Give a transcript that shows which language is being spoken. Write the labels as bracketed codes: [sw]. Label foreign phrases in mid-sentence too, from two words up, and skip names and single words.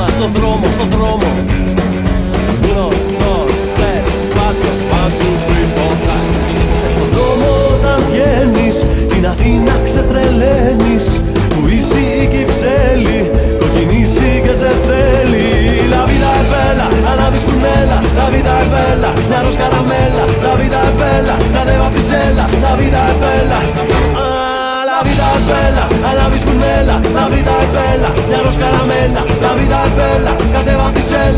[el] Στον δρόμο. Στον δρόμο όταν βγαίνεις, την Αθήνα ξετρελαίνεις. Που η Κυψέλη κοκκινίζει και σε θέλει. [es] La vida es bella, [el] ανάβεις φουρνέλα. [es] La vida es bella, [el] μια ροζ καραμέλα. [es] La vida es bella, [el] κατέβα πισέλα. [es] La vida es bella, la vida es bella, [el] ανάβεις φουρνέλα. [es] La vida es bella, [el] μια ροζ καραμέλα. [es] La vida es bella, [el] κατέβα πισέλα.